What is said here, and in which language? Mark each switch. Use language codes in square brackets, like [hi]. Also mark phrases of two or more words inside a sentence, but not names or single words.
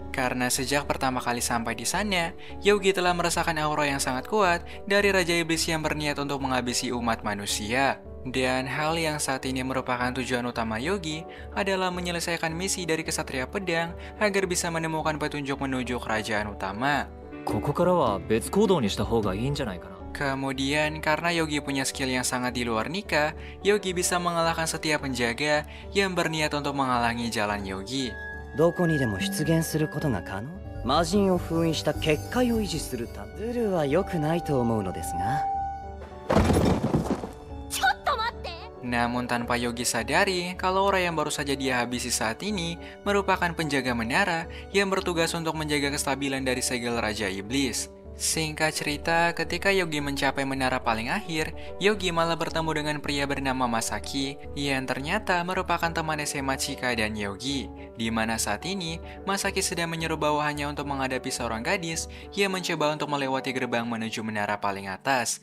[id] Karena sejak pertama kali sampai di sana, Yogi telah merasakan aura yang sangat kuat dari Raja Iblis yang berniat untuk menghabisi umat manusia. Dan hal yang saat ini merupakan tujuan utama Yogi adalah menyelesaikan misi dari Kesatria Pedang agar bisa menemukan petunjuk menuju kerajaan utama. [ja] ここからは別行動にした方がいいんじゃないかな。 [id] Kemudian, karena Yogi punya skill yang sangat di luar nikah, Yogi bisa mengalahkan setiap penjaga yang berniat untuk menghalangi jalan Yogi. [ja] どこにでも出現することが可能。魔人を封印した結界を維持するため。ズルは良くないと思うのですが。ちょっと待って。 [id] Namun tanpa Yogi sadari, kalau orang yang baru saja dia habisi saat ini merupakan penjaga menara yang bertugas untuk menjaga kestabilan dari segel Raja Iblis. Singkat cerita, ketika Yogi mencapai menara paling akhir, Yogi malah bertemu dengan pria bernama Masaki yang ternyata merupakan teman SMA Chika dan Yogi, di mana saat ini Masaki sedang menyeru bawahannya untuk menghadapi seorang gadis yang mencoba untuk melewati gerbang menuju menara paling atas.